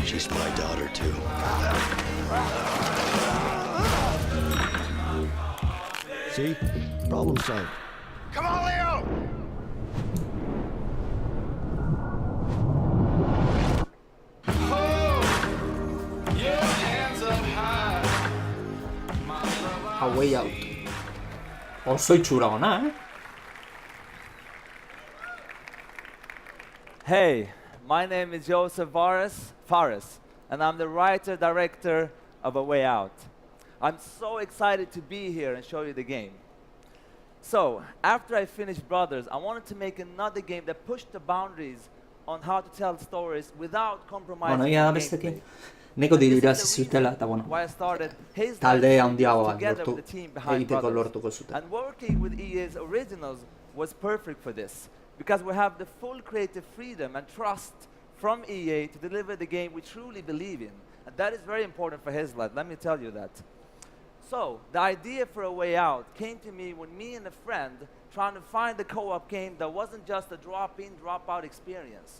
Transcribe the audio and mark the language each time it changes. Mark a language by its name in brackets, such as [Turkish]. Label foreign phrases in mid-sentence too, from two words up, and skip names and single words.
[English] She's my daughter, too. See? Problem solved. Come on, Leo! A Way Out. [Basque] Oso itxura ona, [English] Hey, my name is Joseph Fares, and I'm the writer-director of A Way Out. I'm so excited to be here and show you the game. So, after I finished Brothers, I wanted to make another game that pushed the boundaries on how to tell stories without compromising [Basque] Bueno, ia bestetik. Neko diru irazi zutela, eta bueno, [English] why I started Haze [Basque] talde [English] Light [Basque] handiagoa [English] together [Basque] lortu, [English] with the team behind [Basque] egiteko [English] Brothers. [Basque] lortuko zuten. [English] And working with EA's originals was perfect for this, because we have the full creative freedom and trust from EA to deliver the game we truly believe in. And that is very important for Haze Light, let me tell you that. So, the idea for A Way Out came to me when me and a friend trying to find a co-op game that wasn't just a drop-in, drop-out experience.